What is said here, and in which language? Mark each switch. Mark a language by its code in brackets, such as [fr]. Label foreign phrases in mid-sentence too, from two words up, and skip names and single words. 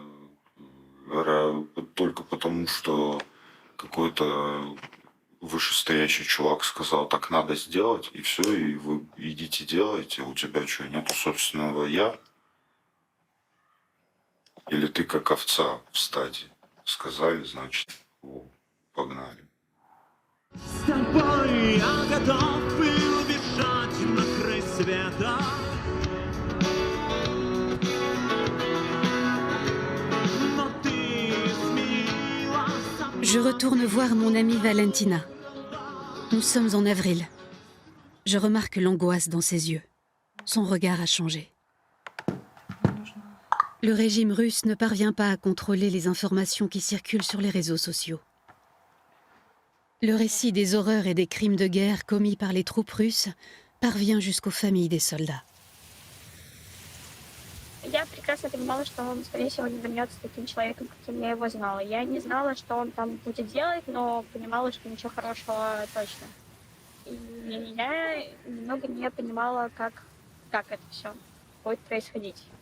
[ru] Только потому, что какой-то вышестоящий чувак сказал, так надо сделать, и все, и вы идите делайте, у тебя что, нету собственного я? Или ты как овца в стаде? Сказали, значит, погнали. С тобой я готов был бежать на край света. [fr] Je retourne voir mon amie Valentina. Nous sommes en avril. Je remarque l'angoisse dans ses yeux. Son regard a changé. Le régime russe ne parvient pas à contrôler les informations qui circulent sur les réseaux sociaux. Le récit des horreurs et des crimes de guerre commis par les troupes russes parvient jusqu'aux familles des soldats. [ru] Я прекрасно понимала, что он, скорее всего, не вернется таким человеком, каким я его знала. Я не знала, что он там будет делать, но понимала, что ничего хорошего точно. И я немного не понимала, как это все будет происходить.